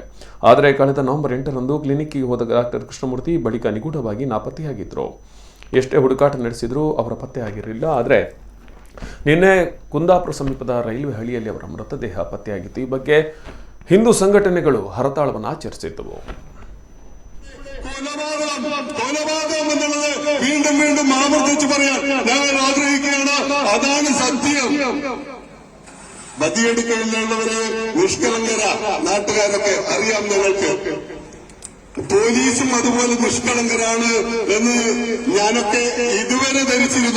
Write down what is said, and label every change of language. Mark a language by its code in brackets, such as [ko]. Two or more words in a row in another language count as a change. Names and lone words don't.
[kn] ಆದರೆ ಕಳೆದ ನವೆಂಬರ್ 8ರಂದು ಕ್ಲಿನಿಕ್ಗೆ ಹೋದ ಡಾಕ್ಟರ್ ಕೃಷ್ಣಮೂರ್ತಿ ಬಳಿಕ ನಿಗೂಢವಾಗಿ ನಾಪತ್ತೆಯಾಗಿದ್ದರು. ಎಷ್ಟೇ ಹುಡುಕಾಟ ನಡೆಸಿದರೂ ಅವರ ಪತ್ತೆ ಆಗಿರಲಿಲ್ಲ. ಆದರೆ ನಿನ್ನೆ ಕುಂದಾಪುರ ಸಮೀಪದ ರೈಲ್ವೆ ಹಳಿಯಲ್ಲಿ ಅವರ ಮೃತದೇಹ ಪತ್ತೆಯಾಗಿತ್ತು. ಈ ಬಗ್ಗೆ ಹಿಂದೂ ಸಂಘಟನೆಗಳು ಹರತಾಳವನ್ನು ಆಚರಿಸಿದ್ದವು. [ml] വീണ്ടും വീണ്ടും ആവർത്തിച്ച് പറയാൻ ഞങ്ങൾ ആഗ്രഹിക്കുകയാണ്. അതാണ് സത്യം. ബദിയടുക്കലിലുള്ളവരെ നിഷ്കളങ്കര നാട്ടുകാരൊക്കെ അറിയാം. ഞങ്ങൾക്ക് പോലീസും അതുപോലെ നിഷ്കളങ്കരാണ് എന്ന് ഞാനൊക്കെ ഇതുവരെ ധരിച്ചിരുന്നു.